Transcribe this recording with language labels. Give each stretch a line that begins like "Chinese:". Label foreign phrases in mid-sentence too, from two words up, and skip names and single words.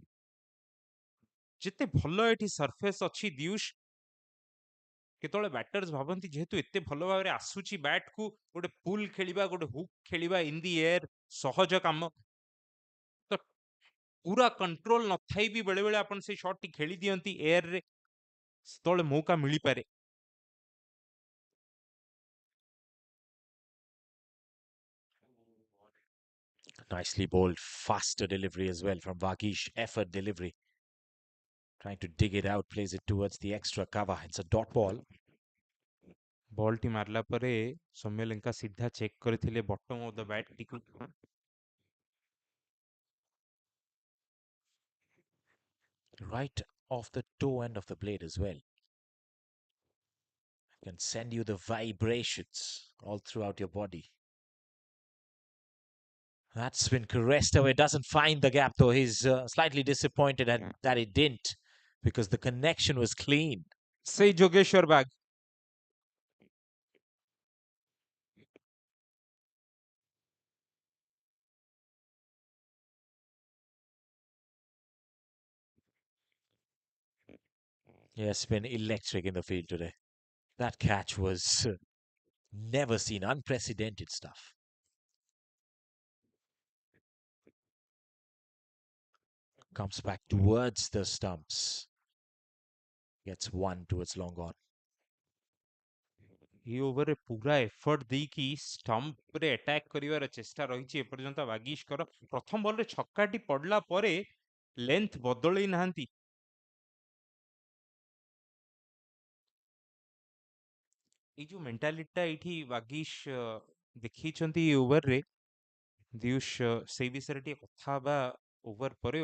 Odia: ଯେତେ ଭଲ ଏଠି ସରଫେସ୍ ଅଛି ଦିୟୁଷ, କେତେବେଳେ ବ୍ୟାଟର୍ସ ଭାବନ୍ତି ଯେହେତୁ ଏତେ ଭଲ ଭାବରେ ଆସୁଛି ବ୍ୟାଟକୁ, ଗୋଟେ ପୁଲ୍ ଖେଳିବା, ଗୋଟେ ହୁକ୍ ଖେଳିବା
English: in the air
Odia: ସହଜ କାମ। ତ ପୁରା କଣ୍ଟ୍ରୋଲ ନଥାଇ ବି ବେଳେବେଳେ ଆପଣ ସେଇ ସଟ୍ ଟି ଖେଳି ଦିଅନ୍ତି ଏୟାରରେ, ସେତେବେଳେ ମୌକା ମିଳିପାରେ।
English: Nicely bowled, faster delivery as well from Vagish. Effort delivery. Trying to dig it out, plays it towards the extra cover. It's a dot ball.
Odia: ବଲ୍ ଟି ମାରିଲା ପରେ ସୌମ୍ୟ ଲଙ୍କା ସିଧା ଚେକ୍ କରିଥିଲେ
English: bottom of the bat
Odia: ଟିକୁ।
English: Right off the toe end of the blade as well. Can send you the vibrations all throughout your body. That's been caressed away. Doesn't find the gap though. He's slightly disappointed that it didn't, because the connection was clean.
Odia: ସେଇ ଯୋଗେଶ୍ୱର ବାଗ।
English: Yes, been electric in the field today. That catch was never seen, unprecedented stuff. Comes back towards the stumps. Gets one towards long on.
Odia: এই ଓଭରରେ ପୁରା ଏଫର୍ଟ ଦେଇକି ଷ୍ଟମ୍ପରେ ଆଟାକ୍ କରିବାର ଚେଷ୍ଟା ରହିଛି ଏପର୍ଯ୍ୟନ୍ତ ବାଗିଶଙ୍କର। ପ୍ରଥମ ବଲରେ ଛକାଟି ପଡିଲା ପରେ ଲେନ୍ଥ ବଦଳେଇ ନାହାନ୍ତି। ଏଇ ଯୋଉ ମେଣ୍ଟାଲିଟିଟା ଏଇଠି ବାଗିଶ ଦେଖେଇଛନ୍ତି ଏଇ ଓଭରରେ, ଦିୟୁଷ ସେଇ ବିଷୟରେ ଟିକେ କଥା ହେବା ଓଭର ପରେ।